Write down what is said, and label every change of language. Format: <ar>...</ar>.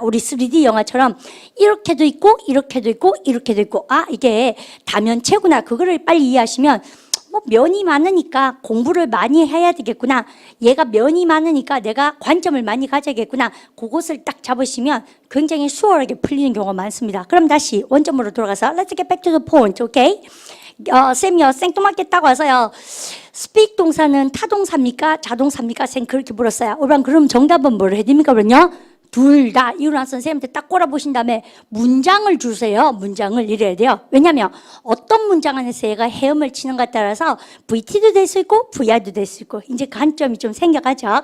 <ko>우리 3D 영화처럼 이렇게도 있고 이렇게도 있고 이렇게도 있고 이게 다면체구나. 그거를 빨리 이해하시면 면이 많으니까 공부를 많이 해야 되겠구나. 얘가 면이 많으니까 내가 관점을 많이 가져야겠구나. 그것을 딱 잡으시면 굉장히 수월하게 풀리는 경우가 많습니다. 그럼 다시 원점으로 돌아가서</ko> <en>Let's get back to the point, okay?</en> <ko>쌤이요 생뚱맞게 딱 와서요 speak 동사는 타동사입니까? 자동사입니까? 쌤 그렇게 물었어요. 그럼 정답은 뭘 해야 됩니까? 그러면요 둘 다. 이유는 선생님한테 딱 꼬라보신 다음에 문장을 주세요. 문장을 이래야 돼요. 왜냐하면 어떤 문장 안에서 얘가 헤엄을 치는가에 따라서 VT도 될 수 있고 VR도 될 수 있고 이제 관점이 좀 생겨가죠.</ko>